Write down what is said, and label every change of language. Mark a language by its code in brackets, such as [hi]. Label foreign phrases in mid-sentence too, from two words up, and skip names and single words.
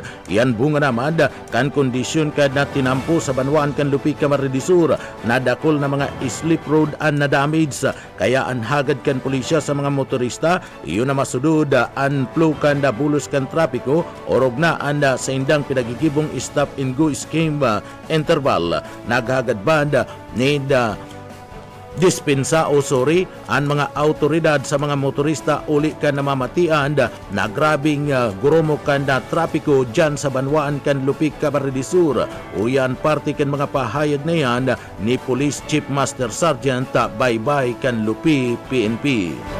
[bik] Yan bunga naman kan kondisyon kan na tinampo sa Banuan kan Lupig, Camarines Sur, nadakol na mga [en] slip road and [bik] na damage. Kaya ang hagad kan pulisya sa mga motorista, iyon na masudod ang flow kan na bulos kan trapiko, orog na ang sa indang pinagigibong [en] stop and go scheme interval. [bik] Naghagad banda need dispensa o ang mga autoridad sa mga motorista uli ka namamatian na grabing gurumo kan na trapiko dyan sa Banwaan kan Lupig, Camarines Sur. Uyan parte kan mga pahayag na yan ni Police Chief Master Sergeant Baybay kan Lupi PNP.